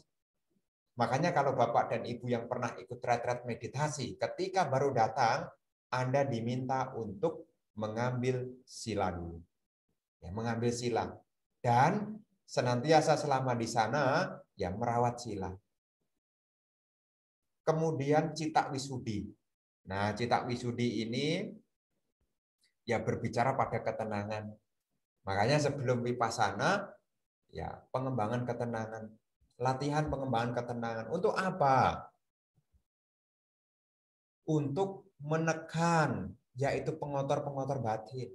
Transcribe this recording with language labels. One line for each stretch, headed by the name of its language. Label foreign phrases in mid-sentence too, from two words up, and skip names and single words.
Indonesian: Makanya kalau Bapak dan Ibu yang pernah ikut retret meditasi, ketika baru datang, Anda diminta untuk mengambil sila dulu. Ya, mengambil sila. Dan senantiasa selama di sana, ya merawat sila.
Pali: Kemudian citta wisudi.
Indonesian: Nah,
Pali: citta wisudi
Indonesian: ini ya berbicara pada ketenangan. Makanya sebelum Vipassana, ya pengembangan ketenangan. Latihan pengembangan ketenangan. Untuk apa? Untuk menekan, yaitu pengotor-pengotor batin.